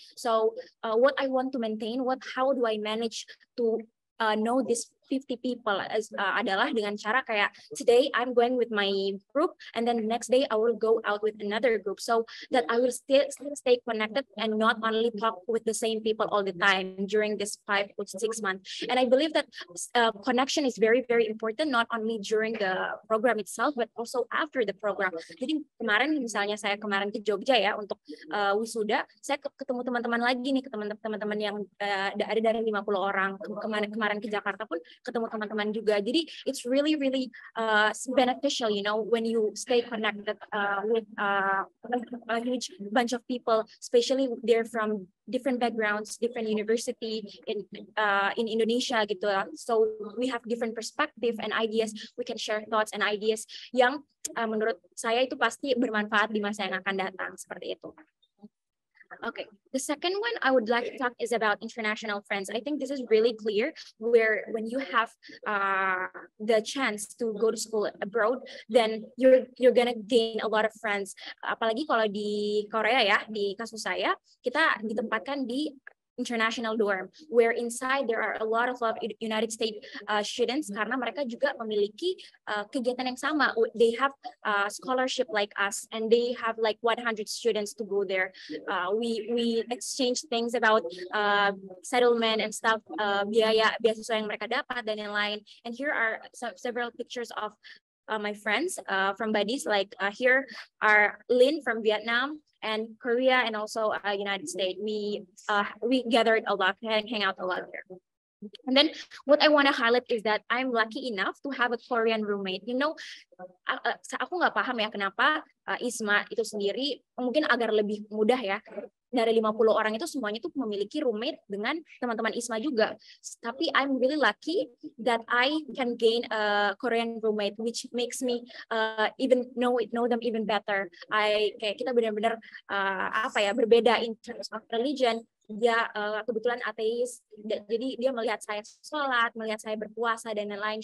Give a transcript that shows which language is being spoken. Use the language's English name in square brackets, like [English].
[English] So what I want to maintain, how do I manage to know this 50 people [Indonesian] adalah dengan cara kayak [English] today I'm going with my group and then the next day I will go out with another group, so that I will still stay connected and not only talk with the same people all the time during this 5 or 6 months. And I believe that connection is very, very important, not only during the program itself but also after the program. [Indonesian] Jadi kemarin misalnya saya kemarin ke Jogja ya untuk wisuda, saya ketemu teman-teman lagi nih, teman-teman yang ada dari 50 orang. Kemarin ke Jakarta pun ketemu teman-teman juga. [English] Jadi it's really, really beneficial, you know, when you stay connected with a huge bunch of people, especially they're from different backgrounds, different university in Indonesia gitu. So we have different perspective and ideas. We can share thoughts and ideas [Indonesian] yang menurut saya itu pasti bermanfaat di masa yang akan datang, seperti itu. [English] Okay, the second one I would like to talk is about international friends. I think this is really clear, where when you have the chance to go to school abroad, then you're gonna gain a lot of friends. [Indonesian] Apalagi kalau di Korea ya, di kasus saya, kita ditempatkan di [English] international dorm, where inside there are a lot of United States students [Indonesian] karena mereka juga memiliki kegiatan yang sama. [English] They have scholarship like us, and they have like 100 students to go there. We exchange things about settlement and stuff, [Indonesian] biaya beasiswa yang mereka dapat dan yang lain. [English] And here are several pictures of my friends from buddies. Like here are Lynn from Vietnam and Korea, and also United States. We gathered a lot and hang out a lot there. And then what I want to highlight is that I'm lucky enough to have a Korean roommate. You know, [Indonesian] aku nggak paham ya kenapa ISMA itu sendiri mungkin agar lebih mudah ya. Dari 50 orang itu semuanya tuh memiliki roommate dengan teman-teman ISMA juga. Tapi [English] I'm really lucky that I can gain a Korean roommate, which makes me even know them even better. [Indonesian] Kayak kita benar-benar berbeda [English] in terms of religion. [Indonesian] Dia kebetulan ateis, jadi dia melihat saya sholat, melihat saya berpuasa dan lain-lain.